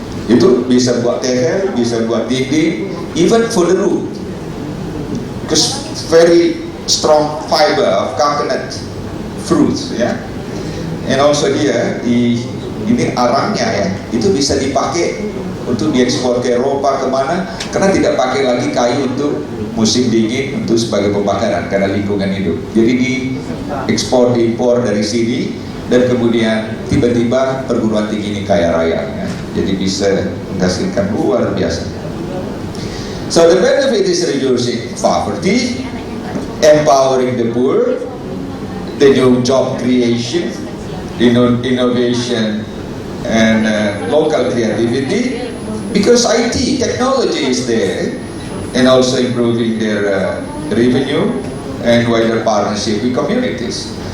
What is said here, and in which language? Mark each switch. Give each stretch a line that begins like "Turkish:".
Indonesian: Itu bisa buat tehel, bisa buat dinding,
English: even for the roof. Because very strong fiber of coconut fruits, ya.
Indonesian: And also dia ini arangnya ya, itu bisa dipakai untuk diekspor ke Eropa kemana, karena tidak pakai lagi kayu untuk musim dingin untuk sebagai pembakaran karena lingkungan hidup. Jadi diekspor diimpor dari sini dan kemudian tiba-tiba perguruan tinggi ini kaya raya, ya. Jadi bisa menghasilkan luar biasa.
English: So the benefit is reducing poverty, empowering the poor, the new job creation, innovation, and local creativity, because IT technology is there, and also improving their revenue and wider partnership with communities.